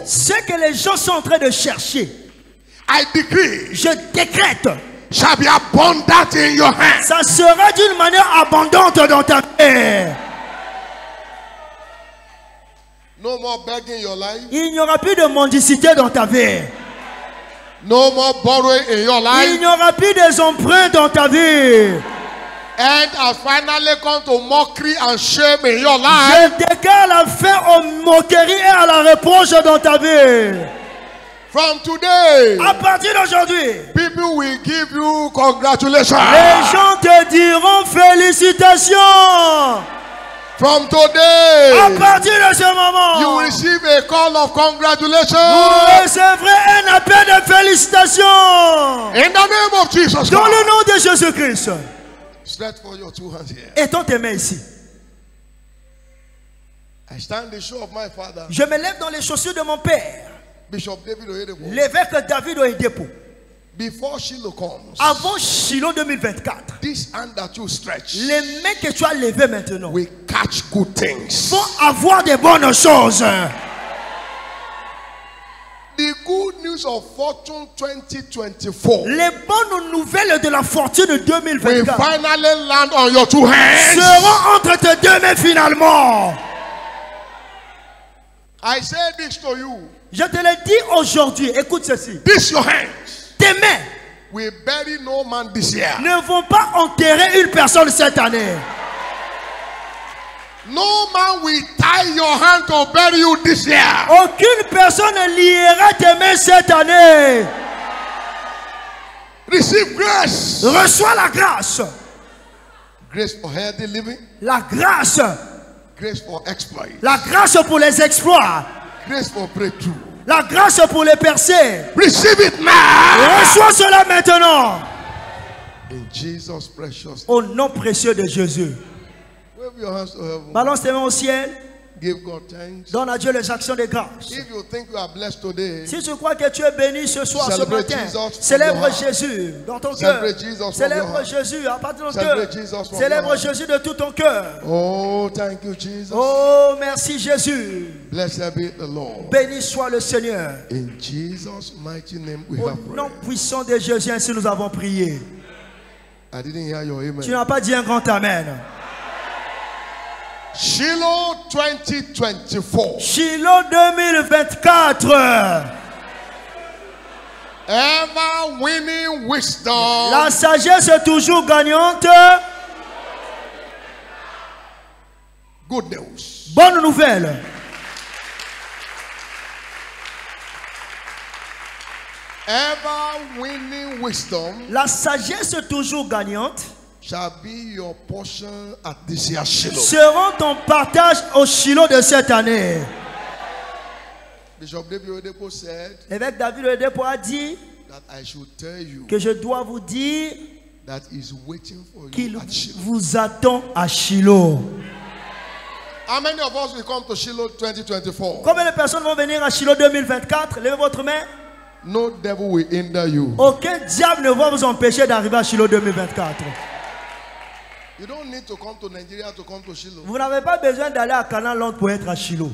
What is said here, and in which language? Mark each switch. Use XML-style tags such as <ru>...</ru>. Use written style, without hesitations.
<fr>Ce que les gens sont en train de chercher,</fr> <en>I decree,</en> <fr>je décrète</fr> <en>shall be abundant in your hand.</en> <fr>Ça sera d'une manière abondante dans ta vie.</fr> <en>No more begging your life.</en> <fr>Il n'y aura plus de mendicité dans ta vie.</fr> <en>No more borrowing in your life.</en> <fr>Il n'y aura plus des emprunts dans ta vie.</fr> <en>And has finally come to mockery and shame in your life.</en> <fr>Je déclare la fin aux moqueries et à la reproche dans ta vie.</fr> <en>From today,</en> <fr>à partir d'aujourd'hui,</fr> <en>people will give you congratulations.</en> <fr>Les gens te diront félicitations.</fr> <en>From today,</en> <fr>à partir de ce moment,</fr> <en>you will receive a call of congratulations.</en> <fr>Vous recevrez un appel de félicitations.</fr> <en>In the name of Jesus.</en> <fr>Dans le nom de Jésus-Christ.</fr> <en>Stretch for your 2 hands here.</en> <fr>Étends tes mains ici.</fr> <en>I stand in the shoe of my father.</en> <fr>Je me lève dans les chaussures de mon père.</fr> <en>Bishop David Oyedepo.</en> <fr>L'évêque David Oyedepo.</fr> <en>Before Shiloh comes,</en> <fr>avant Shiloh 2024,</fr> <en>this hand that you stretch,</en> <fr>les mains que tu as levées maintenant,</fr> <en>will catch good things.</en> <fr>Vont avoir des bonnes choses.</fr> <en>The good news of fortune 2024.</en> <fr>Les bonnes nouvelles de la fortune 2024</fr> <en>will finally land on your 2 hands.</en> <fr>Seront entre tes 2 mains finalement.</fr> <en>I say this to you.</en> <fr>Je te le dis aujourd'hui. Écoute ceci.</fr> <en>This your hands.</en> <fr>Tes mains</fr> <en>will bury no man this year.</en> <fr>Ne vont pas enterrer une personne cette année.</fr> <en>No man will tie your hand to bury you this year.</en> <fr>Aucune personne ne liera tes mains cette année.</fr> <en>Receive grace.</en> <fr>Reçois la grâce.</fr> <en>Grace for healthy living.</en> <fr>La grâce.</fr> <en>Grace for exploit.</en> <fr>La grâce pour les exploits.</fr> <en>Grace for breakthrough.</en> <fr>La grâce pour les percées.</fr> <en>Receive it now.</en> <fr>Reçois cela maintenant.</fr> <en>In Jesus' precious.</en> <fr>Au nom précieux de Jésus.</fr> <en>Wave your hands to heaven.</en> <fr>Balance tes mains au ciel.</fr> <en>Give God thanks.</en> <fr>Donne à Dieu les actions de grâce.</fr> <en>If you think you are blessed today,</en> <fr>si tu crois que tu es béni ce soir, ce matin,</fr> <en>Jesus</en> <fr>célèbre Jésus dans ton cœur. Célèbre Jésus à partir de ton cœur. Célèbre Jésus de tout ton cœur.</fr> <en>Oh, thank you, Jesus.</en> <fr>Oh, merci Jésus.</fr> <en>Blessed be the Lord.</en> <fr>Béni soit le Seigneur.</fr> <en>In Jesus' mighty name we have prayed.</en> <fr>Au nom puissant de Jésus, ainsi nous avons prié.</fr> <en>I didn't hear your amen.</en> <fr>Tu n'as pas dit un grand amen.</fr> <en>Shiloh 2024.</en> <fr>Shiloh 2024.</fr> <en>Ever winning wisdom.</en> <fr>La sagesse est toujours gagnante.</fr> <en>Good news.</en> <fr>Bonne nouvelle.</fr> <en>Ever winning wisdom.</en> <fr>La sagesse est toujours gagnante.</fr> <en>Shall be your portion at this year's Shiloh.</en> <fr>Seront ton partage au Shiloh de cette année.</fr> <en>Bishop David Oyedepo said.</en> <fr>L'évêque David Oyedepo a dit</fr> <en>that I should tell you</en> <fr>que je dois vous dire</fr> <en>that is waiting for</en> <fr>qu'il</fr> <en>you at Shiloh.</en> <fr>vous attend à Shiloh.</fr> <en>How many of us will come to Shiloh 2024?</en> <fr>Combien de personnes vont venir à Shiloh 2024? Levez votre main.</fr> <en>No devil will hinder you.</en> <fr>Aucun diable ne va vous empêcher d'arriver à Shiloh 2024.</fr> <en>You don't need to come to Nigeria to come to Shiloh.</en> <fr>Vous n'avez pas besoin d'aller à Canaan Londres pour être à Shiloh.</fr>